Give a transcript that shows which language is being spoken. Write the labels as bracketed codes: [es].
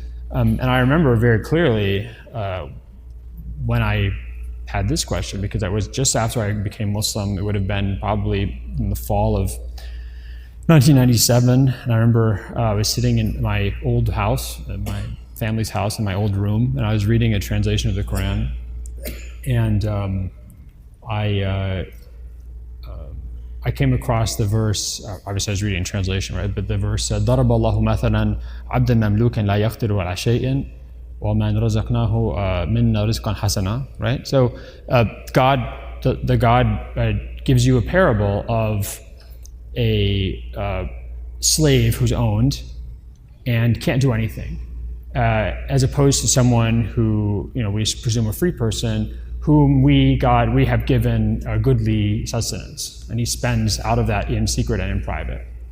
[en] And I remember very clearly when I had this question, because that was just after I became Muslim. It would have been probably in the fall of 1997. And I remember I was sitting in my old house, my family's house, in my old room, and I was reading a translation of the Quran. And I came across the verse. Obviously, I was reading translation, right? But the verse said, [ar] "ضرب الله مثلا عبدا مملوكا لا يقدر على شيء ومن رزقناه منا رزقا حسنا." [en] Right? So, God, the God gives you a parable of a slave who's owned and can't do anything, as opposed to someone who, we presume a free person, whom we have given a goodly sustenance, and he spends out of that in secret and in private.